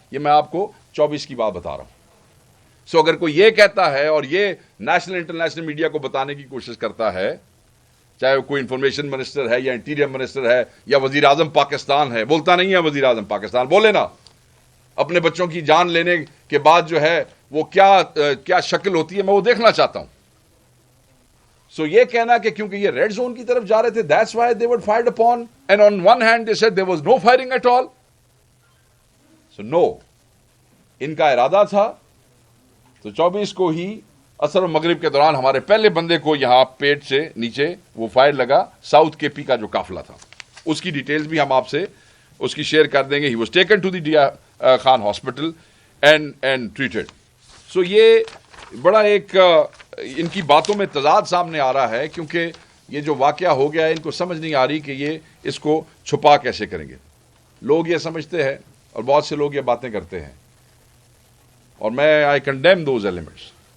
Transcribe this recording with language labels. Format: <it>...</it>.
<ur>یہ میں آپ کو 24 کی بات بتا رہا ہوں. سو اگر کوئی یہ کہتا ہے اور یہ نیشنل انٹرنیشنل میڈیا کو بتانے کی کوشش کرتا ہے, چاہے وہ کوئی انفارمیشن منسٹر ہے یا انٹیریئر منسٹر ہے یا وزیر اعظم پاکستان ہے, بولتا نہیں ہے وزیر اعظم پاکستان, بولے نا اپنے بچوں کی جان لینے کے بعد جو ہے وہ کیا شکل ہوتی ہے, میں وہ دیکھنا چاہتا ہوں. سو یہ کہنا کہ کیونکہ یہ ریڈ زون کی طرف جا رہے تھے</ur> <en>that's why they were fired upon, and on one hand they said there was no firing at all. So no,</en> <ur>ان کا ارادہ تھا. تو 24 کو ہی عصر و مغرب کے دوران ہمارے پہلے بندے کو یہاں پیٹ سے نیچے وہ فائر لگا, ساؤتھ کے پی کا جو قافلہ تھا. اس کی ڈیٹیلز بھی ہم آپ سے اس کی شیئر کر دیں گے.</ur> <en>He was taken to the Dia Khan Hospital and treated.</en> <ur>So یہ بڑا ایک ان کی باتوں میں تضاد سامنے آ رہا ہے کیونکہ یہ جو واقعہ ہو گیا ہے ان کو سمجھ نہیں آ رہی کہ یہ اس کو چھپا کیسے کریں گے. لوگ یہ سمجھتے ہیں اور بہت سے لوگ یہ باتیں کرتے ہیں اور میں</ur> <en>I condemn those elements.</en>